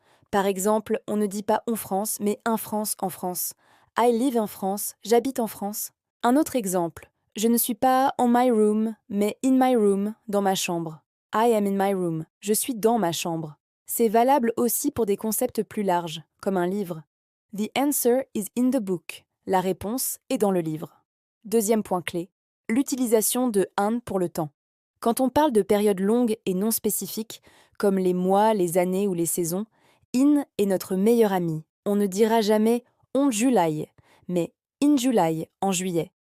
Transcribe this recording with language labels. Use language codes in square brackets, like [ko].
[fr] Par exemple, on ne dit pas on France, mais un France en France. [en] I live in France, [fr] j'habite en France. Un autre exemple, je ne suis pas [en] on my room, [fr] mais [en] in my room, [fr] dans ma chambre. [en] I am in my room, [fr] je suis dans ma chambre. C'est valable aussi pour des concepts plus larges, comme un livre. [en] The answer is in the book. [fr] La réponse est dans le livre. Deuxième point clé, l'utilisation de an pour le temps. Quand on parle de périodes longues et non spécifiques, comme les mois, les années ou les saisons, in est notre meilleur ami. On ne dira jamais [en] on July, [fr] mais [en] in July, [fr] en juillet.